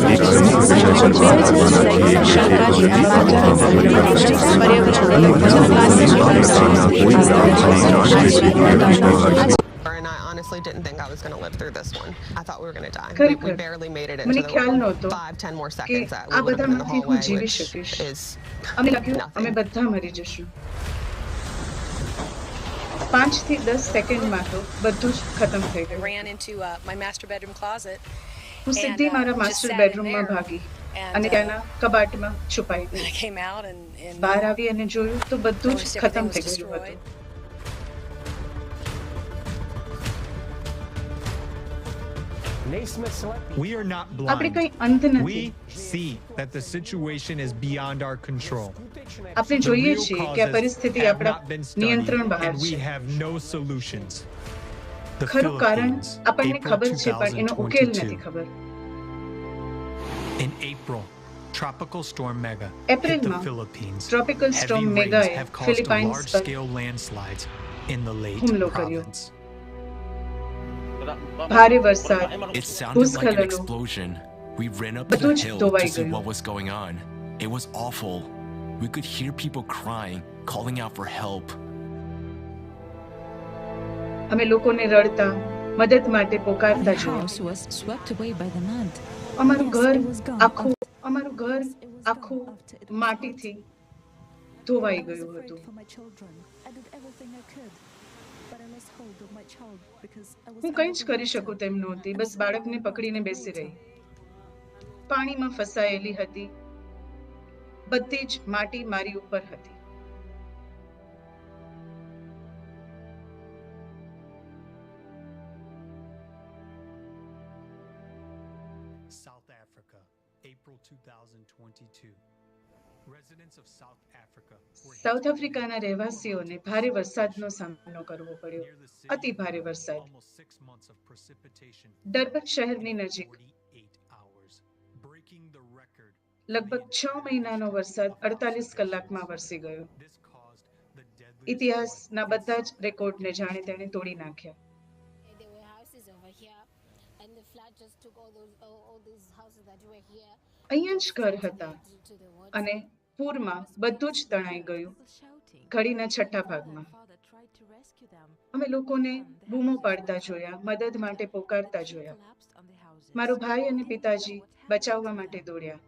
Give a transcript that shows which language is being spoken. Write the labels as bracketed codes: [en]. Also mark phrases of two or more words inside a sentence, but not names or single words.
[en] And I honestly didn't think I was going to live through this one. I thought we were going to die. We barely made it into the 5-10 more seconds that we would have been in the hallway, which is nothing. [gu] 5 થી 10 સેકન્ડમાં તો બધું જ ખતમ થઈ ગયું. [en] Ran into my master bedroom closet. [gu] હું સીધી મારા [en] master bedroomમાં [gu] ભાગી અને ત્યાંના કબાટમાં છુપાઈ ગઈ. [en] I came out and [gu] બહાર આવી અને જોયું તો બધું જ ખતમ થઈ ગયું હતું. [en] We are not [gu] આપણે [en] blind. [gu] કંઈ અંત નથી. [en] We see that the situation is beyond our control. [gu] આપણે [en] The [gu] જોઈએ [en] real [gu] છીએ કે આ [en] causes [gu] પરિસ્થિતિ [en] have [gu] આપણા [en] not been studied, [gu] નિયંત્રણ બહાર [en] and we [gu] છે. [en] have no solutions. The [gu] ખરું કારણ [en] Philippines, [gu] આપણને [en] April [gu] ખબર છે પણ એનો ઉકેલ [en] 2022. [gu] નથી ખબર. [en] In April, Tropical Storm Mega hit [gu] એપ્રિલમાં [en] the Philippines. Tropical Heavy Storm rains [gu] Megaએ [en] have caused [gu] ફિલિપાઇન્સ પર [en] large-scale landslides in the Leyte [gu] હુમલો કર્યો. [en] province. [gu] ભારે વરસાદ, [en] It sounded like an [gu] ભૂસ્ખલનો, [en] explosion. We ran up to [gu] બધું [en] the [gu] જ [en] hill [gu] ધોવાઈ [en] to see [gu] ગયું. [en] what was going on. It was awful. We could hear people crying, calling out for help. [gu] અમે લોકોને રડતા મદદ માટે પોકારતા [en] The [gu] જોયા. [en] house was swept away by the mud. [gu] અમારું [en] Yes, [gu] ઘર [en] it was gone. [gu] આખું માટીથી ધોવાઈ ગયું હતું. [en] for my children. I did everything I could, but I lost hold of my child because I was [gu] હું કંઈ જ કરી શકું તેમ નહોતી. બસ બાળકને પકડીને બેસી રહી. પાણીમાં ફસાયેલી હતી. બધી જ માટી મારી ઉપર હતી. [en] South Africa, April 2022. Residents of South Africa were hit [gu] સાઉથ આફ્રિકાના રહેવાસીઓને ભારે વરસાદનો સામનો કરવો પડ્યો. અતિ ભારે વરસાદ. [en] almost 6 months of precipitation, [gu] ડર્બન શહેરની નજીક [en] 48 hours, breaking the record. [gu] લગભગ 6 મહિનાનો વરસાદ 48 કલાકમાં વરસી ગયો. [en] This caused the deadliest [gu] ઇતિહાસના બધા જ રેકોર્ડને જાણે તેણે તોડી નાખ્યા. [en] There were houses over here, and the [gu] અહીંયા જ ઘર હતા અને પૂરમાં બધું જ તણાઈ ગયું. ઘડીના છઠ્ઠા ભાગમાં અમે લોકોને બૂમો પાડતા જોયા, મદદ માટે પોકારતા જોયા. મારો ભાઈ અને પિતાજી બચાવવા માટે દોડ્યા.